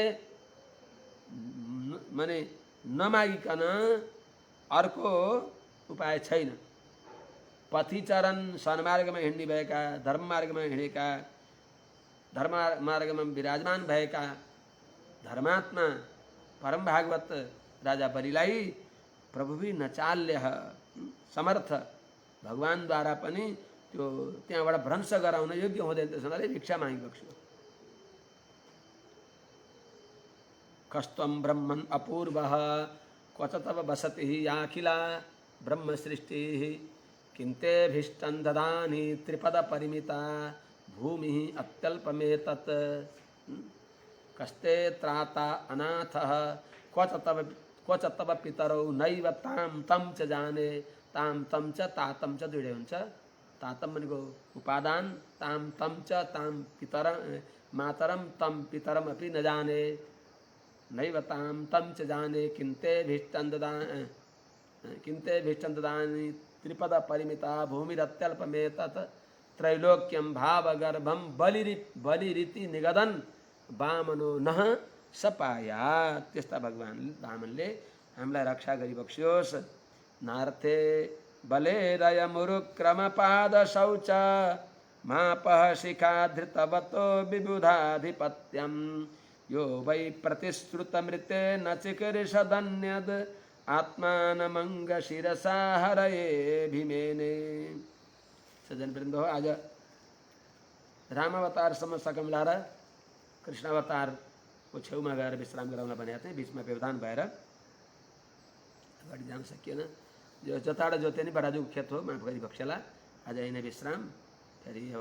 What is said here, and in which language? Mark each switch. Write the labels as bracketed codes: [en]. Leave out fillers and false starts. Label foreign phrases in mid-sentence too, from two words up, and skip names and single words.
[ne] माने नमागिकन अर्को उपाय छैन पथिचरण सन्मार्गमा हिँड्ने भएका धर्म मार्गमा हिँडेका धर्म मार्गमा विराजमान भएका धर्मात्मा परम भागवत राजा बलिलाई [sa] प्रभुवी नचाल्य [ne] समर्थ भगवानद्वारा पनि त्यो त्यहाँबाट भ्रंश गराउन योग्य हुँदैन त्यसैले भिक्षा मागिबक्स्यो [sa] कस्त्वं ब्रह्मन् अपूर्वः क्वच तव वसतिः याखिला ब्रह्म सृष्टिः किन्तेऽभीष्टं ददानि त्रिपद परिमिता भूमिः अत्यल्पमेतत् कस्ते त्राता अनाथः क्वच तव पितरौ नैव तां तं च जाने ताम तम च तातम च [ne] दुईटै हुन्छ [sa] तातम [ne] भनेको उपादान [sa] ताम तम च ताम पितरम मातरम तम पितरम अपि न जाने नैव ताम तम च जाने किन्ते भीष्टं ददानि त्रिपद परिमिता भूमिरत्यल्पमेतत् त्रैलोक्यं भावगर्भं बलिरिति निगदन् वामनो नः सपाया [ne] त्यस्ता भगवान वामनले हामीलाई रक्षा गरिबक्स्योस् [sa] नार्थे बलेरयमुरुक्रमपाद शौच मापः शिखा धृतवतो विबुधाधिपत्यं यो वै प्रतिश्रुतमृते न चिकीर्षदन्यद् आत्मानमंग शिरसा हरये भीमेने। [ne] सज्जनवृन्द हो आज रामावतारसम्म सकम लाएर कृष्णावतारको छेउमा गएर विश्राम गराउन भनेका थिएँ बिचमा व्यवधान भएर अगाडि जान सकिएन जो जताडा जोते नि बराजुको खेत हो माफ गरिबक्सेला आज यहीँ नै विश्राम फेरि अब